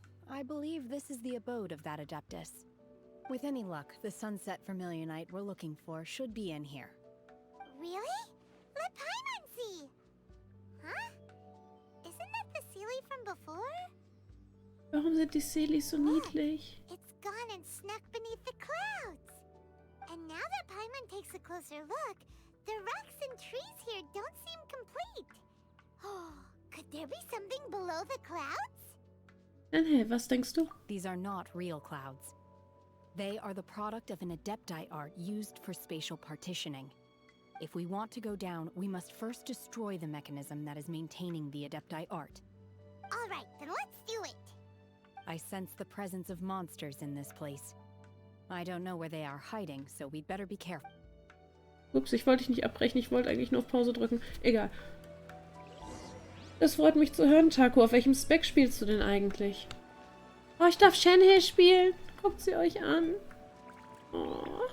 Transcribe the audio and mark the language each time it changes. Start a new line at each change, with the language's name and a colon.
English: I believe this is the abode of that Adeptus. With any luck, the sunset Vermilionite we're looking for should be in here. Really? Let Paimon see. Huh? Isn't that the Sealy from before?
German: Warum sind die Seelis so niedlich?
English: It's gone and snuck beneath the clouds. And now that Paimon takes a closer look, the rocks and trees here don't seem complete. Oh, could there be something below the clouds?
German: Hey, was denkst du?
English: These are not real clouds. They are the product of an Adepti art used for spatial partitioning. If we want to go down, we must first destroy the mechanism that is maintaining the Adepti art. All right, then let's do it. I sense the presence of monsters in this place. I don't know where they are hiding, so we'd better be careful.
German: Ups, ich wollte dich nicht abbrechen. Ich wollte eigentlich nur auf Pause drücken. Egal. Es freut mich zu hören, Taku. Auf welchem Spec spielst du denn eigentlich? Oh, ich darf Shenhe spielen. Guckt sie euch an. Oh.